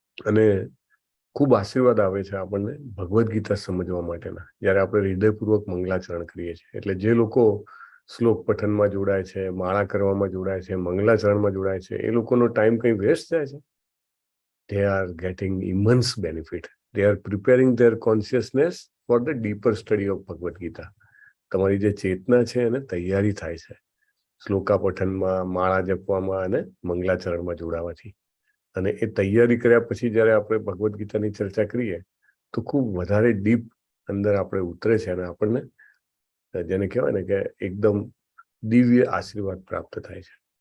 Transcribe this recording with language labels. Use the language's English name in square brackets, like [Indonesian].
[Gujarati] અને ખૂબ આશીર્વાદ આવે છે આપણને ભગવદ્ ગીતા સમજવા માટેના, જયારે આપણે હૃદયપૂર્વક મંગલાચરણ કરીએ છીએ. એટલે જે લોકો શ્લોક પઠનમાં જોડાય છે, માળા કરવામાં જોડાય છે, મંગલાચરણમાં જોડાય છે, એ લોકોનો ટાઈમ કંઈ વેસ્ટ જાય છે? [English] They are getting immense benefit. They are preparing their consciousness for the deeper study of Bhagavad Gita. [Gujarati] તમારી જે ચેતના છે એને તૈયારી થાય છે શ્લોકા પઠનમાં, માળા જપવામાં અને મંગલાચરણમાં જોડાવાથી. અને એ તૈયારી કર્યા પછી જ્યારે આપણે ભગવદ્ ગીતાની ચર્ચા કરીએ તો ખૂબ વધારે ડીપ અંદર આપણે ઉતરે છે અને આપણને જેને કહેવાય ને કે એકદમ દિવ્ય આશીર્વાદ પ્રાપ્ત થાય છે.